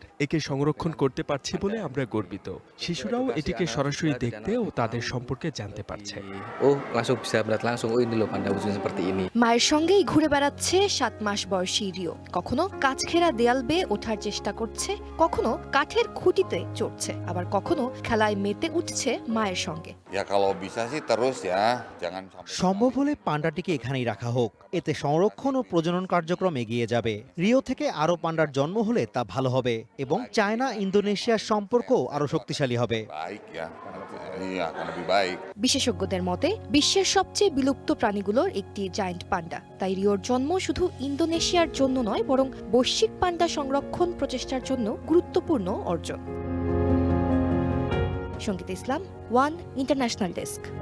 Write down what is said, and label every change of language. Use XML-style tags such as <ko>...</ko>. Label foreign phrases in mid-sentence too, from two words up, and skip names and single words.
<bn>একে সংরক্ষণ করতে পারছি বলে আমরা গর্বিত। শিশুরাও এটিকে সরাসরি দেখতে ও তাদের সম্পর্কে জানতে পারছে। মায়ের সঙ্গেই ঘুরে বেড়াচ্ছে ৭ মাস বয়সী রিও। কখনো কাচঘেরা দেয়াল বেয়ে ওঠার চেষ্টা করছে, কখনো কাঠের খুঁটিতে চড়ছে, আবার কখনো খেলায় মেতে উঠছে মায়ের সঙ্গে।</bn> <id>Ya kalau bisa sih terus ya, jangan sampai</id> <bn>সম্ভব হলে পান্ডাটিকে এখানেই রাখা হোক, এতে সংরক্ষণ ও প্রজনন কার্যক্রম এগিয়ে যাবে। রিও থেকে আরও পান্ডার জন্ম হলে তা ভালো হবে এবং চায়না ইন্দোনেশিয়ার সম্পর্কও আরও শক্তিশালী হবে।</bn> <id>baik ya. Iya, akan lebih baik.</id> <bn>বিশেষজ্ঞদের মতে বিশ্বের সবচেয়ে বিলুপ্ত প্রাণীগুলোর একটি জায়ান্ট পান্ডা। তাই রিওর জন্ম শুধু ইন্দোনেশিয়ার জন্য নয়, বরং বৈশ্বিক পান্ডা সংরক্ষণ প্রচেষ্টার জন্য গুরুত্বপূর্ণ অর্জন। সঙ্গীত ইসলাম, ওয়ান ইন্টারন্যাশনাল ডেস্ক।</bn>